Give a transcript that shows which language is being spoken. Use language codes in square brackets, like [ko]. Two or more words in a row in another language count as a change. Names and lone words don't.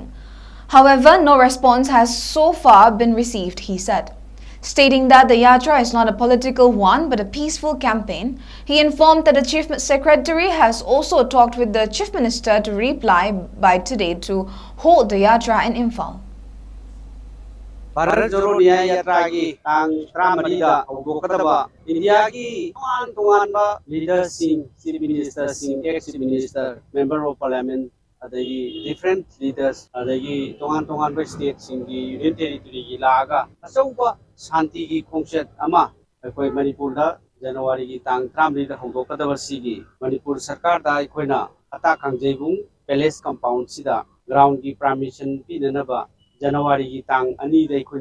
[en] However, no response has so far been received, he said. Stating that the yatra is not a political one but a peaceful campaign, he informed that the Chief Secretary has also talked with the Chief Minister to reply by today to hold the yatra in Imphal. [mni] Bharat Jodo Nyaya Yatra ki tang 13 da hogdokadaba India ki tuan ba leaders sing, [en] Chief Minister [mni] sing, [en] ex-Chief Minister, Member of Parliament, [mni] adagi [en] different leaders, [mni] adagi tuan ba state sing ki Union Territory ki laga asauba Shanti ki khongset ama akoi Manipur da January ki tang 13 da hogdokadaba sigi Manipur Sarkar da aikoina Hata Kangjepung Palace Compound sida ground ki permission pinanaba January ki tang ani da aikoina